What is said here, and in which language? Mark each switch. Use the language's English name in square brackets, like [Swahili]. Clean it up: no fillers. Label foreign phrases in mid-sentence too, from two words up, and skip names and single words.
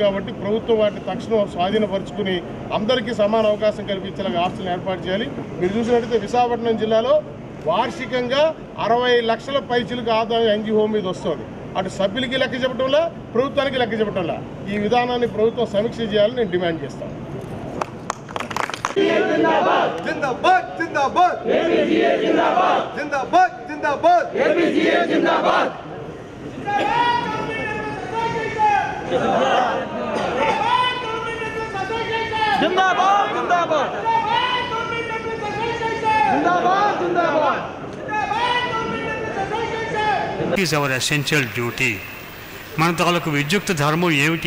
[Telugu] కాబట్టి ప్రభుత్వం వాటిని తక్షణం స్వాధీనపరుచుకుని అందరికీ సమాన అవకాశం కల్పించేలాగా ఆస్తులను ఏర్పాటు చేయాలి. మీరు చూసినట్టయితే విశాఖపట్నం జిల్లాలో వార్షికంగా 60 లక్షల పైచిలకు ఆదాయం ఎన్జీఓ మీద వస్తుంది. అటు సభ్యులకి లెక్క చెప్పడంలా, ప్రభుత్వానికి లెక్క చెప్పడంలా. ఈ విధానాన్ని ప్రభుత్వం సమీక్ష చేయాలని నేను డిమాండ్ చేస్తాను. [Hindi] जिंदाबाद जिंदाबाद जिंदाबाद एबीजीए जिंदाबाद जिंदाबाद जिंदाबाद एबीजीए जिंदाबाद जिंदाबाद जिंदाबाद जिंदाबाद जिंदाबाद [English] It is our essential duty. [Telugu] మన తాలూకు విద్యుక్త ధర్మం ఏమిటి?